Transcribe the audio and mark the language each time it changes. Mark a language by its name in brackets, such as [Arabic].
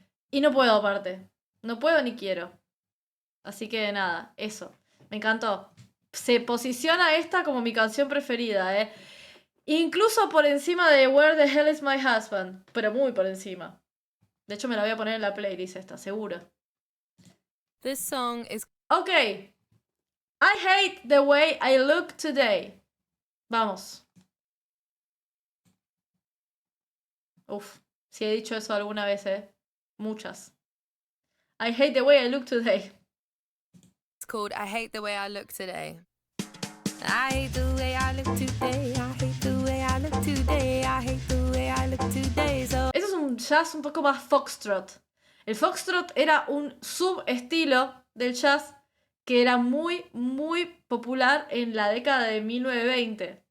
[Spanish] Y no puedo aparte. No puedo ni quiero. Así que nada, eso. Me encantó. Se posiciona esta como mi canción preferida, ¿eh? Incluso por encima de Where the Hell is My Husband. Pero muy por encima. De hecho me la voy a poner en la playlist esta, seguro. [English] This song is... Ok. I hate the way I look today. [Spanish] Vamos. Uf, si he dicho eso alguna vez, muchas. [English] I hate the way I look today. It's called I Hate the Way I Look Today. I hate the way I look today. I hate the way I look today. I hate the way I look today. So... [Spanish] Eso es un jazz un poco más foxtrot. El foxtrot era un subestilo del jazz que era muy, muy popular en la década de 1920.